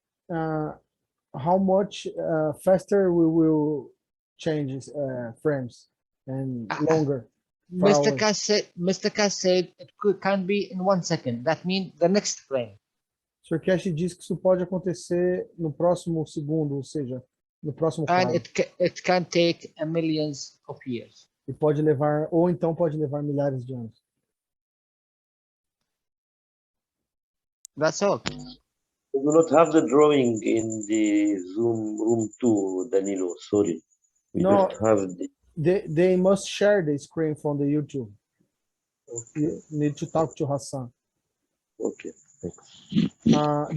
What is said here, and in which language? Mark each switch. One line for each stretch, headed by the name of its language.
English: How much faster we will change frames and longer? Mr. Cass said it can be in 1 second. That means the next frame.
Portuguese: Sr. Cash diz que isso pode acontecer no próximo segundo, ou seja, no próximo
English: And
Portuguese: quadro.
English: it can take a millions of years.
Portuguese: E pode levar, ou então pode levar milhares de anos.
English: That's all. We do not have the drawing in the Zoom room 2, Danilo. Sorry. We No, don't have the... They must share the screen from the YouTube. Okay. You need to talk to Hassan. Okay, thanks.